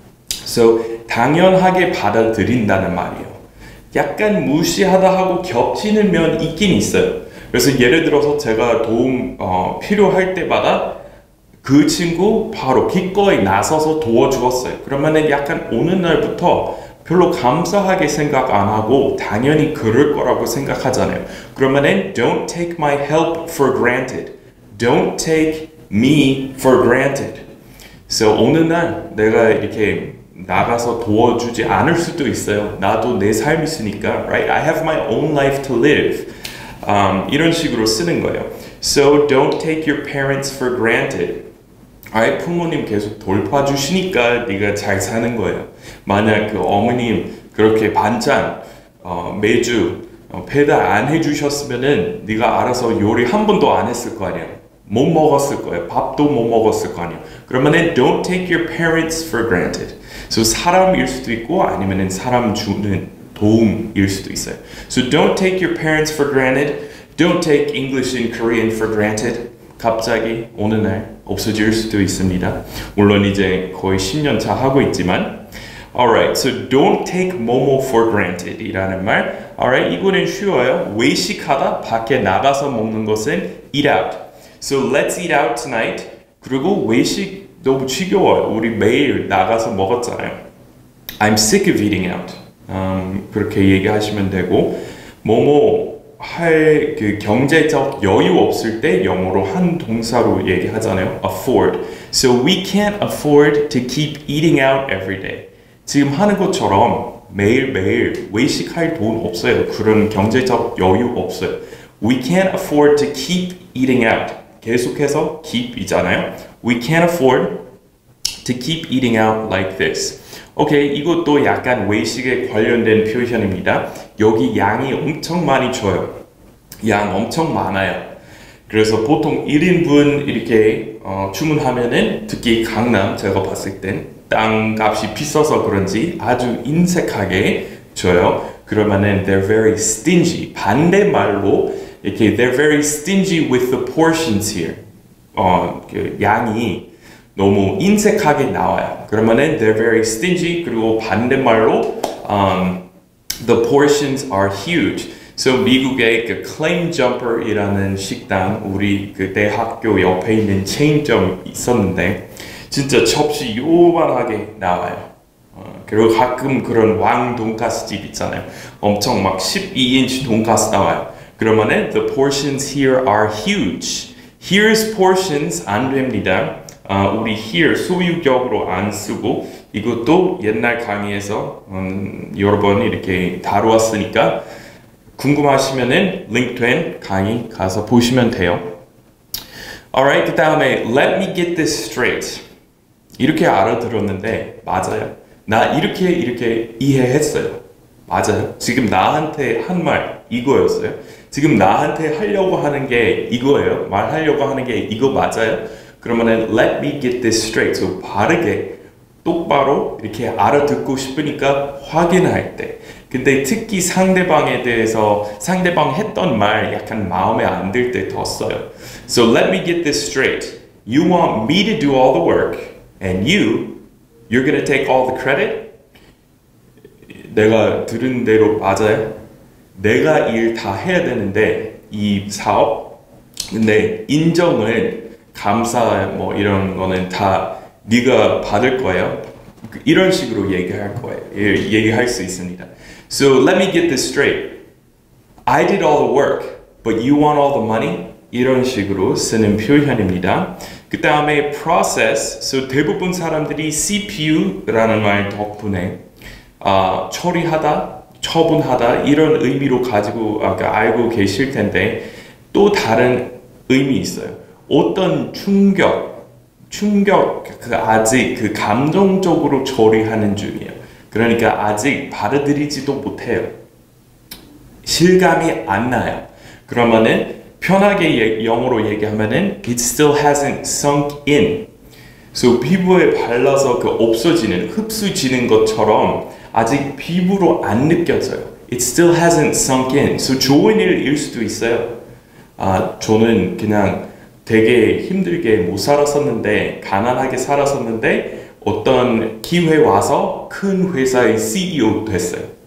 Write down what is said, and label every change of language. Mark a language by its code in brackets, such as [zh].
[ko] So 당연하게 받아들인다는 말이에요. 약간 무시하다 하고 겹치는 면 있긴 있어요. 그래서 예를 들어서 제가 도움 필요할 때마다 그 친구 바로 기꺼이 나서서 도와주었어요. 그러면은 약간 오는 날부터 별로 감사하게 생각 안 하고 당연히 그럴 거라고 생각하잖아요. 그러면은 [en] don't take my help for granted. Don't take me for granted. [ko] So 어느 날 내가 이렇게 나가서 도와주지 않을 수도 있어요. 나도 내 삶이 있으니까, right? [en] I have my own life to live. [ko] 이런 식으로 쓰는 거예요. [en] So don't take your parents for granted. [ko] Alright, 부모님 계속 돌봐주시니까 네가 잘 사는 거예요. 만약 그 어머님 그렇게 반찬 매주 배달 안 해주셨으면은 네가 알아서 요리 한 번도 안 했을 거 아니야. 못 먹었을 거예요. 밥도 못 먹었을 거 아니에요. 그러면은 [en] don't take your parents for granted. [ko] So 사람일 수도 있고 아니면은 사람 주는 도움일 수도 있어요. [en] So don't take your parents for granted. Don't take English and Korean for granted. [ko] 갑자기 어느 날 없어질 수도 있습니다. 물론 이제 거의 10년 차 하고 있지만 [en] Alright, so don't take [ko] 뭐뭐 [en] for granted [ko] 이라는 말 Alright, 이거는 쉬워요. 외식하다, 밖에 나가서 먹는 것은 eat out. [en] So let's eat out tonight. [ko] 그리고 외식 너무 지겨워요. 우리 매일 나가서 먹었잖아요. [en] I'm sick of eating out. [ko] 그렇게 얘기하시면 되고 뭐뭐 할 그 경제적 여유 없을 때 영어로 한 동사로 얘기하잖아요. [en] afford. So we can't afford to keep eating out every day. [ko] 지금 하는 것처럼 매일매일 외식할 돈 없어요. 그런 경제적 여유 없어요. [en] We can't afford to keep eating out. [ko] 계속해서 keep이잖아요. [en] We can't afford to keep eating out like this. [ko] 오케이, 이것도 약간 외식에 관련된 표현입니다. 여기 양이 엄청 많이 줘요. 양 엄청 많아요. 그래서 보통 1인분 이렇게 주문하면은 특히 강남 제가 봤을 땐 땅값이 비싸서 그런지 아주 인색하게 줘요. 그러면은 [en] they're very stingy. [ko] 반대말로 이렇게 [en] they're very stingy with the portions here. [ko] 그 양이 너무 인색하게 나와요. 그러면은 [en] they're very stingy. [ko] 그리고 반대말로 [en] the portions are huge. [ko] So 미국의 그 Claim Jumper이라는 식당 우리 그 대학교 옆에 있는 체인점 있었는데 진짜 접시 요만하게 나와요. 그리고 가끔 그런 왕 돈가스 집 있잖아요. 엄청 막 12인치 돈가스 나와요. 그러면은 [en] the portions here are huge. Here's portions [ko] 안 됩니다. 우리 here 소유격으로 안 쓰고 이것도 옛날 강의에서 여러 번 이렇게 다루었으니까 궁금하시면은 링크된 강의 가서 보시면 돼요. [en] Alright, [ko] 그 다음에 [en] let me get this straight. [ko] 이렇게 알아들었는데 맞아요. 나 이렇게 이해했어요. 맞아요. 지금 나한테 한 말 이거였어요. 지금 나한테 하려고 하는 게 이거예요. 말하려고 하는 게 이거 맞아요. 그러면은 [en] let me get this straight. [ko] So 바르게 똑바로 이렇게 알아듣고 싶으니까 확인할 때. 근데 특히 상대방에 대해서 상대방 했던 말 약간 마음에 안 들 때 더 써요. [en] So let me get this straight. You want me to do all the work and you're gonna take all the credit? [ko] 내가 들은 대로 맞아요. 내가 일 다 해야 되는데 이 사업 근데 인정을 감사 뭐 이런 거는 다 네가 받을 거예요. 이런 식으로 얘기할 거예요. 얘기할 수 있습니다. [en] So let me get this straight. I did all the work, but you want all the money? [ko] 이런 식으로 쓰는 표현입니다. 그 다음에 process. So 대부분 사람들이 CPU라는 말 덕분에 처리하다, 처분하다 이런 의미로 가지고 알고 계실 텐데 또 다른 의미 있어요. 어떤 충격 아직 감정적으로 처리하는 중이에요. 그러니까 아직 받아들이지도 못해요. 실감이 안 나요. 그러면은 편하게 영어로 얘기하면은 [en] it still hasn't sunk in. [ko] So 피부에 발라서 없어지는 흡수지는 것처럼 아직 피부로 안 느껴져요. [en] It still hasn't sunk in. [ko] So 좋은 일일 수도 있어요. 저는 그냥 되게 힘들게 못 살았었는데 가난하게 살았었는데 어떤 기회 와서 큰 회사의 CEO 됐어요.